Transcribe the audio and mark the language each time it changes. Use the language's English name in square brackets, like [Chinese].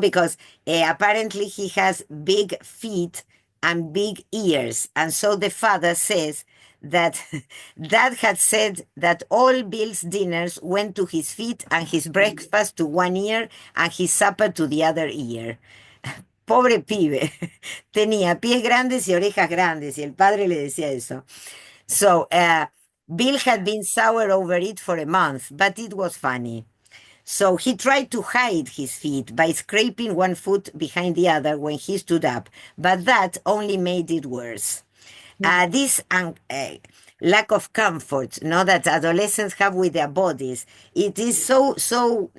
[English] Because apparently he has big feet and big ears. And so the father says that Dad had said that all Bill's dinners went to his feet and his breakfast to one ear and his supper to the other ear. [Spanish] Pobre pibe, tenía pies grandes y orejas grandes, y el padre le decía eso. [English] So, Bill had been sour over it for a month, but it was funny. So he tried to hide his feet by scraping one foot behind the other when he stood up, but that only made it worse. This lack of comfort, no, that adolescents have with their bodies, it is so.